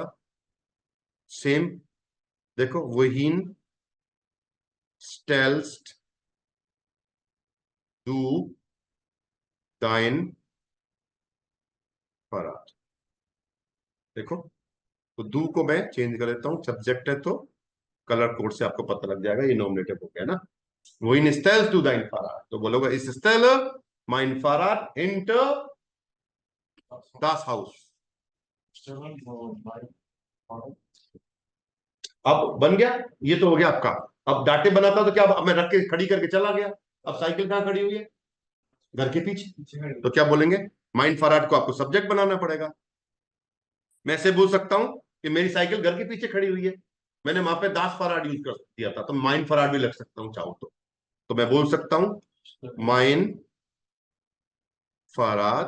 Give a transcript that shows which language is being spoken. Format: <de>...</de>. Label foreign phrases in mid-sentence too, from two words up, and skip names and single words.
<de>सेम, देखो, wohin stellst du dein Fahrrad.</de> <hi>देखो, तो डू को मैं चेंज कर देता हूं, सब्जेक्ट है तो</hi> <en>color code</en> <hi>से आपको पता लग जाएगा, ये नॉमिनेटिव हो गया ना।</hi> <de>Wohin stellst du dein Fahrrad?</de> <hi>तो बोलोगे,</hi> <de>इस stelle mein Fahrrad hinter das Haus।</de> <hi>अब बन गया, ये तो हो गया आपका। अब डाटे बनाता तो क्या, अब मैं रख के खड़ी करके चला गया, अब साइकिल कहाँ खड़ी हुई है? घर के पीछे। तो क्या बोलेंगे?</hi> <de>mein Fahrrad</de> <hi>को आपको सब्जेक्ट बनाना पड़ेगा। मैं ऐसे बोल सकता हूं कि मेरी साइकिल घर के पीछे खड़ी हुई है, मैंने वहां पे</hi> <de>das Fahrrad</de> <hi>यूज कर दिया था, तो</hi> <de>mein Fahrrad</de> <hi>भी लग सकता हूं चाहो तो मैं बोल सकता हूं</hi> <de>mein Fahrrad.</de>